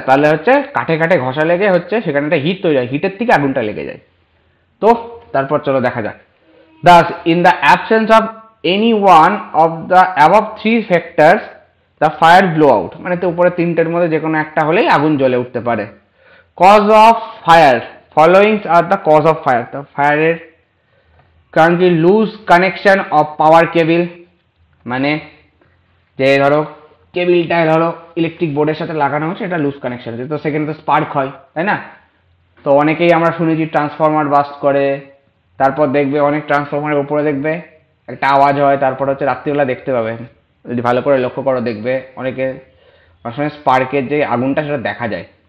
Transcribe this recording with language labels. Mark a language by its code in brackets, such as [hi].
[bn] তাহলে হচ্ছে কাঠে কাঠে ঘষা লেগে হচ্ছে সেখানে একটা হিট তৈরি হয়, হিটের থেকে আগুনটা লেগে যায়। তো তারপর চলো দেখা যাক। [en] Thus, in the absence of any one of the above three factors, the fire blow out। [bn] মানে তো উপরে তিনটের মধ্যে যে কোনো একটা হলেই আগুন জ্বলে উঠতে পারে। [en] Cause of fire, following are the cause of fire। [bn] তো ফায়ারের কারণ কি, লুজ কানেকশন অফ পাওয়ার কেবল, মানে যে ধরো কেবিলটায় ধরো ইলেকট্রিক বোর্ডের সাথে লাগানো হচ্ছে, এটা লুজ কানেকশন আছে, তো সেখানে তো স্পার্ক হয়, তাই না? তো অনেকেই আমরা শুনেছি ট্রান্সফরমার বাস্ট করে। তারপর দেখবে অনেক ট্রান্সফরমারের উপরে দেখবে একটা আওয়াজ হয়, তারপর হচ্ছে রাত্রিবেলা দেখতে পাবে, যদি ভালো করে লক্ষ্য করো দেখবে অনেকে অনেক সময় স্পার্কের যে আগুনটা সেটা দেখা যায়।